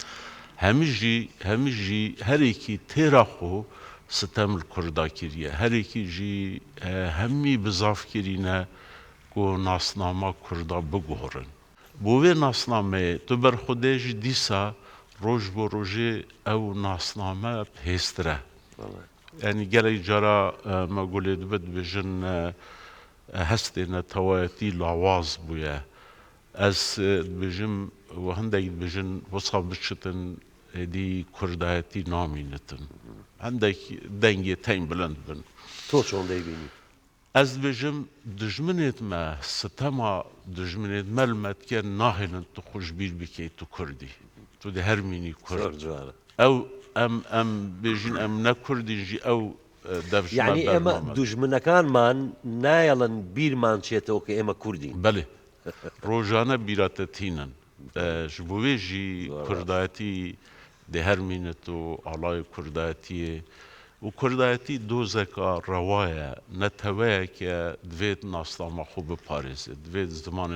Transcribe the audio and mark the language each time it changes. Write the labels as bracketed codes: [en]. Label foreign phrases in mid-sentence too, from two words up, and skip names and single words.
[ku] hemî jî herekî têra xwe sitem li Kurda kiriye herekî jî hemî bizav kirîne ku nasnama Kurda biguherin bo vê nasnameyê tu ber xwedê jî dîsa roj bo rojê ew nasname pêstir e yani gelek cara me gulê dibe dibêjin hestê neteweyetî lawaz bûye ez dibêjim û hindek dibêjin wisa biçitin êdî kurdayetî namînitin hindek dengê tên bilind bin [ckb] تۆ چۆن دەیبینی [ku] ez dibêjim dijminêt me sistema dijminêt me li metke nahêlin tu xwe ji bîr bikî tu Kurdî tu dê hermînî Kurd ew em bêjin em ne Kurdîn jî ew dev ji [ckb] yani ئێمە دوژمنەکانمان نایەڵن بیرمان چێتەوە کە ئێمە کوردین [ku] belê rojane bîratetînin ji bo wê jî kurdayetî dê hermînit û alayê kurdayetiyê û kurdayetî dozeka rewa ye neteweyeke divê nasnama xwe biparêzit divê zimanê